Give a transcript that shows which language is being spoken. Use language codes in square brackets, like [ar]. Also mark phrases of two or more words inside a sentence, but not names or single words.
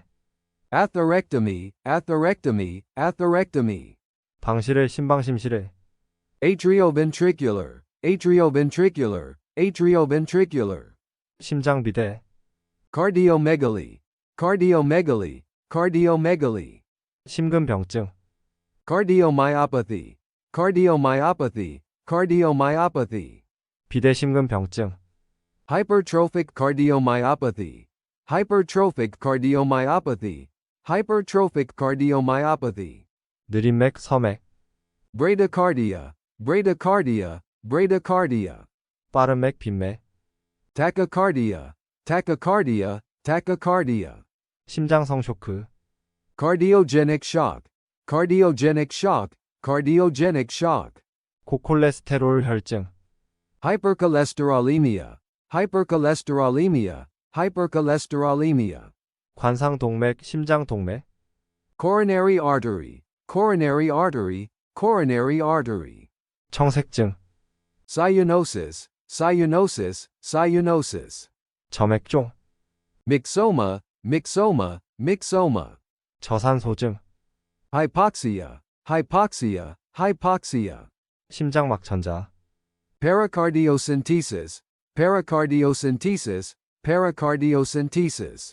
[en] atherectomy, atherectomy, atherectomy, [ko] 방실의 심방심실의, [en] atrioventricular, atrioventricular, atrioventricular, [ko] 심장비대, [en] cardiomegaly, cardiomegaly, cardiomegaly, [ko] 심근병증, [en] cardiomyopathy, cardiomyopathy, cardiomyopathy, [ko] 비대심근병증, [en] hypertrophic cardiomyopathy, hypertrophic cardiomyopathy, hypertrophic cardiomyopathy, [ko] 느림맥 서맥, [en] bradycardia, bradycardia, bradycardia, [ko] 빠른맥 빈맥, [en] tachycardia, tachycardia, tachycardia, [ko] 심장성 쇼크, [en] cardiogenic shock, cardiogenic shock, cardiogenic shock, [ko] 고콜레스테롤 혈증, [en] hypercholesterolemia, hypercholesterolemia, hypercholesterolemia, [ko] 관상동맥, 심장동맥, [en] coronary artery, coronary artery, coronary artery, [ko] 청색증, [en] cyanosis, cyanosis, cyanosis, [ko] 점액종, [en] myxoma, myxoma, myxoma, [ko] 저산소증, [en] hypoxia, hypoxia, hypoxia, [ko] 심장막천자, [en] pericardiocentesis, pericardiocentesis, pericardiocentesis,